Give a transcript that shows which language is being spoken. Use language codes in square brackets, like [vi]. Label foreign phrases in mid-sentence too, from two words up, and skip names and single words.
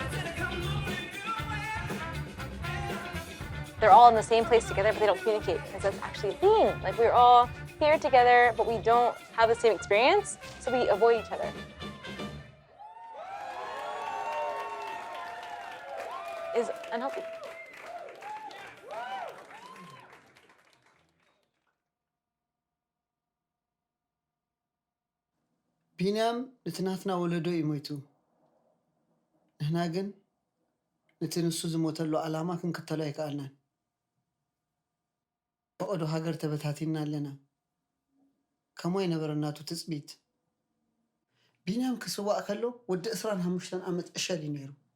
[en] They're all in the same place together, but they don't communicate because that's actually a thing. Like we're all here together, but we don't have the same experience, so we avoid each other. Is unhealthy. [ti] ቢንያም ንትናትና ወለዶ ይሞይቱ ንሕና ግን ነቲ ንሱ ዝሞተሉ ዓላማ ክንክተሎ ኣይከኣልናን በቆዶ ሃገር ተበታቲና ኣለና ከመይ ነበረናቱ ትፅቢት ቢንያም ክስዋእ ከሎ ወዲ 25 ዓመት እሸል ነይሩ